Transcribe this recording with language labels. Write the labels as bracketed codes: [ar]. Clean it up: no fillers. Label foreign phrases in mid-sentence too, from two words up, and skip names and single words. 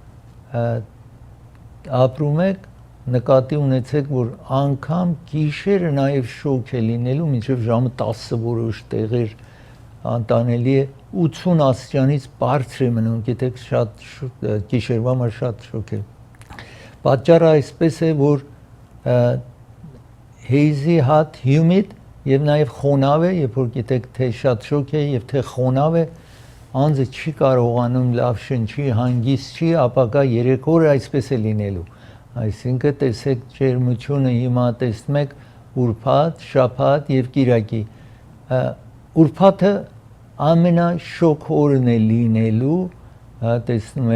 [hy] ապրում եք, նկատի ունեցեք, որ անգամ գիշերը նաև շոկ է լինելու, մինչև ժամը 10 որոշ տեղեր անտանելի է 80 աստիճանից բարձր է մնում, գիտեք շատ գիշերվա համար շատ շոկ է։ Պատճառը այսպես է, որ hazy, [en] hot, humid [hy] եւ նաեւ խոնավ է, երբ որ գիտեք թե շատ շոկ է եւ թե խոնավ է, անձը չի կարողանում լավ շնչի, հանգիստ չի, ապակա 3 օր այսպես է լինելու։ Այսինքն տեսեք ջերմությունը հիմա տեսնում եք ուրբաթ, շաբաթ եւ կիրակի։ Ուրբաթը ամենաշոկ օրն է լինելու, տեսնում